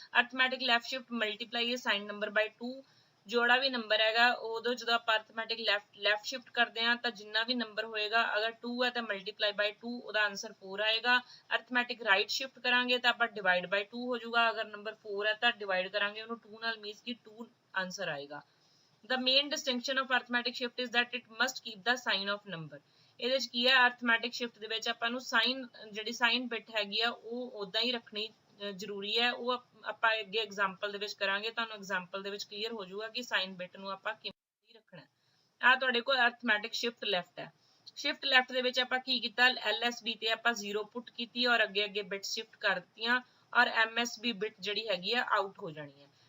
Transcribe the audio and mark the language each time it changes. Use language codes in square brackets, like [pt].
[pa] Arithmetic left shift multiply ਹੈ signed number ਬਾਈ 2। ਜੋੜਾ ਵੀ number ਹੈਗਾ ਉਦੋਂ ਜਦੋਂ ਆਪਾਂ ਅਰਥਮੈਟਿਕ ਲੈਫਟ ਸ਼ਿਫਟ ਕਰਦੇ ਹਾਂ ਤਾਂ ਜਿੰਨਾ ਵੀ ਨੰਬਰ ਹੋਏਗਾ, ਅਗਰ 2 ਹੈ ਤਾਂ ਮਲਟੀਪਲਾਈ ਬਾਈ 2, ਉਹਦਾ ਆਨਸਰ 4 ਆਏਗਾ। ਅਰਥਮੈਟਿਕ ਰਾਈਟ ਸ਼ਿਫਟ ਕਰਾਂਗੇ ਤਾਂ ਆਪਾਂ ਡਿਵਾਈਡ ਬਾਈ 2 ਹੋ ਜਾਊਗਾ, ਅਗਰ ਨੰਬਰ 4 ਹੈ ਤਾਂ ਡਿਵਾਈਡ ਕਰਾਂਗੇ ਉਹਨੂੰ 2 ਨਾਲ ਮੀਨਸ ਕਿ 2 ਆਨਸਰ ਆਏਗਾ। [en] The main distinction of arithmetic shift is that it must keep the sign of number। [pa] ਇਹਦੇ ਵਿੱਚ ਕੀ ਹੈ, ਅਰਥਮੈਟਿਕ ਸ਼ਿਫਟ ਦੇ ਵਿੱਚ ਆਪਾਂ ਨੂੰ ਜਿਹੜੀ ਸਾਈਨ ਬਿਟ ਹੈਗੀ ਆ ਉਹ ਉਦਾਂ ਹੀ ਰੱਖਣੀ ਜ਼ਰੂਰੀ ਹੈ। ਉਹ ਆਪਾਂ ਅੱਗੇ ਐਗਜ਼ਾਮਪਲ ਦੇ ਵਿੱਚ ਕਰਾਂਗੇ, ਤੁਹਾਨੂੰ ਐਗਜ਼ਾਮਪਲ ਦੇ ਵਿੱਚ ਕਲੀਅਰ ਹੋ ਜਾਊਗਾ ਕਿ ਸਾਈਨ ਬਿਟ ਨੂੰ ਆਪਾਂ ਕਿਵੇਂ ਰੱਖਣਾ ਹੈ। ਆ ਤੁਹਾਡੇ ਕੋਲ ਅਰਥਮੈਟਿਕ ਸ਼ਿਫਟ ਲੈਫਟ ਹੈ। ਸ਼ਿਫਟ ਲੈਫਟ ਦੇ ਵਿੱਚ ਆਪਾਂ ਕੀ ਕੀਤਾ, LSB ਤੇ ਆਪਾਂ 0 ਪੁੱਟ ਕੀਤੀ ਔਰ ਅੱਗੇ ਬਿਟ ਸ਼ਿਫਟ ਕਰ ਦਿੱਤੀਆਂ, ਔਰ MSB ਬਿਟ ਜਿਹੜੀ ਹੈਗੀ ਆ ਆਊਟ ਹੋ ਜਾਣੀ ਹੈ।